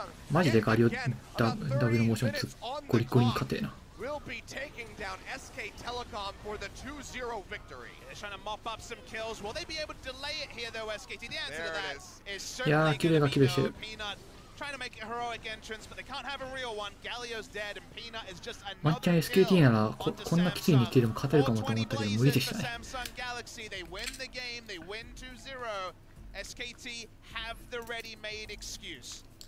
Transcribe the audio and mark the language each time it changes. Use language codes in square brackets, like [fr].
[ja] マジでガリオダブルモーションゴリゴリに勝てえな。 [en] Will be taking down SK Telecom for the 2-0 victory. They're trying to mop up some kills. Will they be able to delay it here, though, SKT? The answer to that is certainly going to be no. Peanut trying to make a heroic entrance, but they can't have a real one. Galio's dead, and Peanut is just another kill. [ja] マッチャン SKT ならこんなきつい日程でも勝てるかもと思ったけど無理でしたね。 [en] They win the game. They win 2-0. SKT have the ready-made excuse.